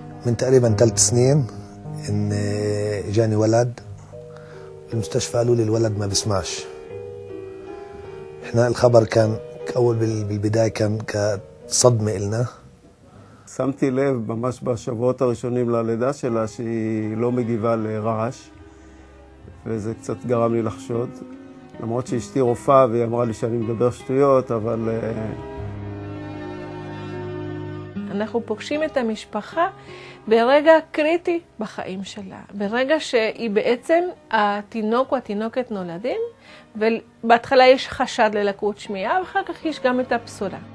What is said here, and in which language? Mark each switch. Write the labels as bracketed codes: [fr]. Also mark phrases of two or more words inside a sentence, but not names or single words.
[ar] من تقريبا 3 سنين ان اجاني ولد بالمستشفى، قالوا لي الولد ما بيسمعش. احنا الخبر كان اول بالبدايه كان كصدمه إلنا. [he] שמתי לב ממש בשבועות הראשונים ללידה שלה שהיא לא מגיבה לרעש, וזה קצת גרם לי לחשוד. למרות שאשתי רופאה והיא אמרה לי שאני מדבר שטויות, אבל אנחנו פוגשים את המשפחה ברגע קריטי בחיים שלה, ברגע שהיא בעצם, התינוק או התינוקת נולדים, ובהתחלה יש חשד ללקות שמיעה, ואחר כך יש גם את הבשורה.